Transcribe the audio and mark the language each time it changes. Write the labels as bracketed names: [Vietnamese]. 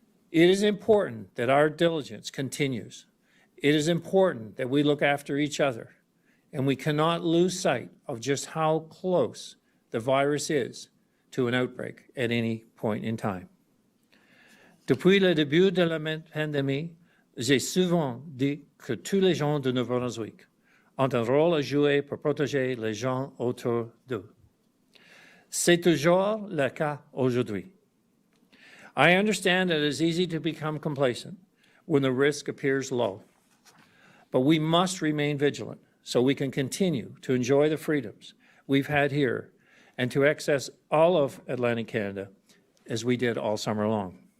[English] It is important that our diligence continues. It is important that we look after each other, and we cannot lose sight of just how close the virus is to an outbreak at any point in time. [French] Depuis le début de la pandémie, j'ai souvent dit que tous les gens de Nouveau-Brunswick ont un rôle à jouer pour protéger les gens autour d'eux. C'est toujours le cas aujourd'hui. [English] I understand that it is easy to become complacent when the risk appears low, but we must remain vigilant so we can continue to enjoy the freedoms we've had here and to access all of Atlantic Canada as we did all summer long.